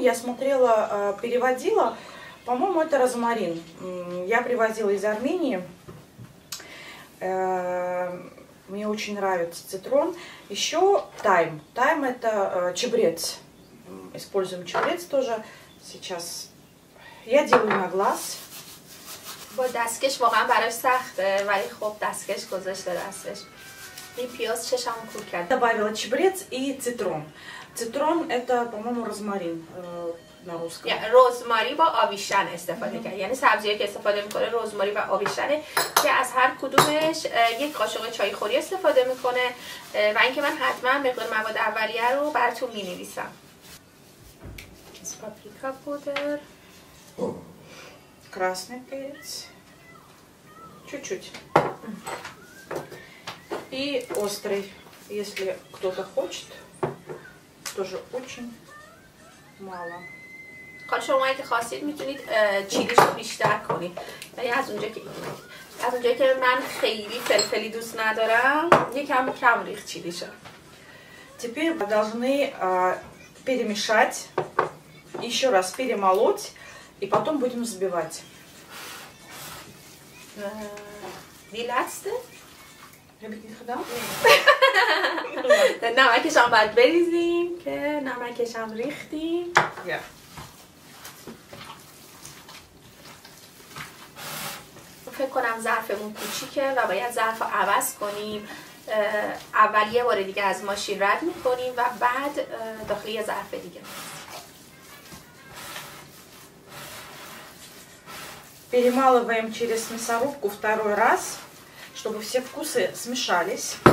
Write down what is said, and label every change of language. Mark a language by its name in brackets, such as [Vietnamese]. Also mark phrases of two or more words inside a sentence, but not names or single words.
[Russian] Я смотрела, переводила. По-моему, это розмарин. Я привозила из Армении. Мне очень нравится цитрон. Еще тайм. Тайм это чабрец. Используем чабрец тоже. Сейчас я делаю на глаз. [Persian] با دستکش واقعا براش سخته ولی خب دستکش گذاشته دستش. این پیاز چشمو کور کرد. [Russian] Добавила чабрец и цитрон. Цитрон это, по-моему, розмарин. [Persian] یعنی رزماری با آویشن استفاده کرد، یعنی سبزیایی که استفاده میکنه رزماری و آویشنه که از هر کدومش یک قاشق چای خوری استفاده میکنه و اینکه من حتما مقدار مواد اولیه رو براتون مینویسم. پاپریکا پودر، [Russian] красный перец, чуть-чуть, и острый, если кто-то хочет, тоже очень мало. [Persian] حالا شما اگه خواستید میتونید چیلیش رو بیشتر کنید. ولی از اونجایی که من خیلی فلفلی دوست ندارم یکم کم ریخت چیلیشو. [Russian] Теперь мы должны перемешать, еще раз перемолоть и потом будем взбивать. [Dutch] Die laatste? Heb ik niet gedaan? [Persian] نمکش هم باید بریزیم که نمکش هم ریختیم. فکر کنم ظرفمون کوچیکه و باید ظرف رو عوض کنیم. اول یه بار دیگه از ماشین رد میکنیم و بعد داخل یه ظرف دیگه. [Russian] Перемалываем через мясорубку второй раз, чтобы все вкусы смешались.